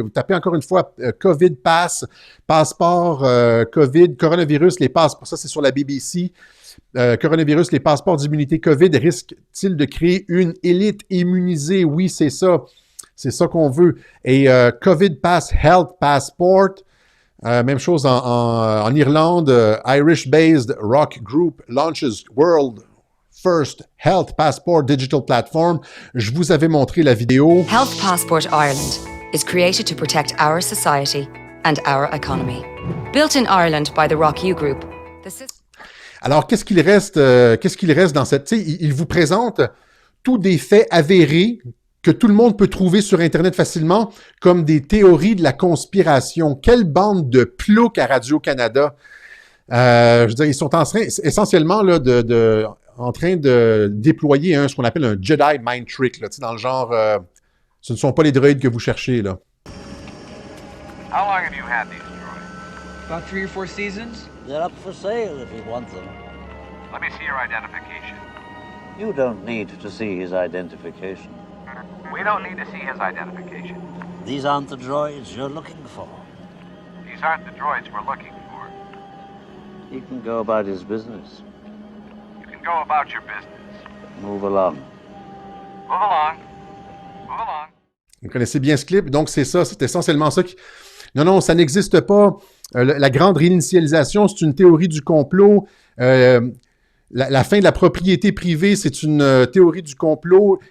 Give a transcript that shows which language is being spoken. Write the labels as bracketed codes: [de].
[fr] Vous tapez encore une fois COVID Pass, passeport COVID, coronavirus, les passeports. Ça, c'est sur la BBC. Coronavirus, les passeports d'immunité COVID risquent-ils de créer une élite immunisée? Oui, c'est ça. C'est ça qu'on veut. Et COVID Pass, Health Passport, même chose en Irlande. [en] Irish-based rock group launches world first health passport digital platform. [fr] Je vous avais montré la vidéo. [en] Health Passport Ireland is created to protect our society and our economy. Built in Ireland by the Rock U Group. [fr] Alors, qu'est-ce qu'il reste dans cette... Tu sais, il vous présente tous des faits avérés que tout le monde peut trouver sur Internet facilement, comme des théories de la conspiration. Quelle bande de ploucs à Radio-Canada! Je veux dire, ils sont essentiellement là, en train de déployer ce qu'on appelle un Jedi Mind Trick, là, dans le genre, ce ne sont pas les droïdes que vous cherchez, là. [en] How long have you had these droids? About 3 or 4 seasons. They're up for sale if you want them. Let me see your identification. You don't need to see his identification. We don't need to see his identification. These aren't the droids you're looking for. These aren't the droids we're looking for. He can go about his business. You can go about your business. Move along. Move along. Move along. [fr] Vous connaissez bien ce clip, donc c'est ça, c'est essentiellement ça qui... Non, ça n'existe pas. La grande réinitialisation, c'est une théorie du complot. La fin de la propriété privée, c'est une théorie du complot.